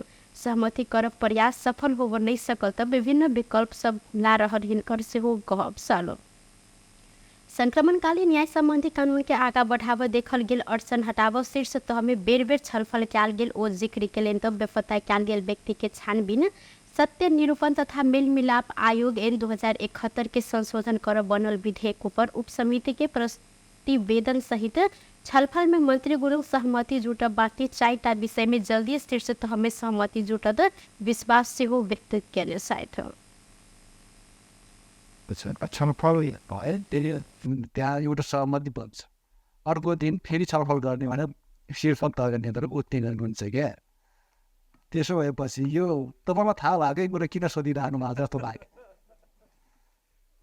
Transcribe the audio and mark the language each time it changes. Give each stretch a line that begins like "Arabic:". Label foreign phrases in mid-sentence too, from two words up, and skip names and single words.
Maithili: सहमति करब प्रयास सफल हो नहीं सकल तब विभिन्न विकल्प सब ला रहल हिनकर सेहो कहब छल। संक्रमणकालीन न्याय संबंधी कानून के आगा बढ़ाव देखल गेल अड़चन हटाव शीर्ष तह में बेर बेर छलफल कयल गेल ओ जिक्र केलनि। तब बेपत्ता कयल गेल व्यक्ति के छानबीन, सत्य निरूपण तथा मेल मिलाप आयोग एन 2071 के संशोधन कर बनल विधेयक पर उप समिति के प्रतिवेदन सहित छलफल में मंत्री गुरुङ सहमति जुटब बाकी 4टा विषय में जल्दी शीर्ष तह में सहमति जुटत विश्वास सेहो व्यक्त केने छथि।
Nepali: छलफल त्यहाँ एउटा सहमति बन्छ, अर्को दिन फेरि छलफल गर्ने भनेर शीर्ष तहका नेताहरू उत्तीर्ण गर्नुहुन्छ क्या। त्यसो भएपछि यो तपाईँलाई थाहा भएकै कुरा किन सोधिरहनु भएको जस्तो लाग्यो।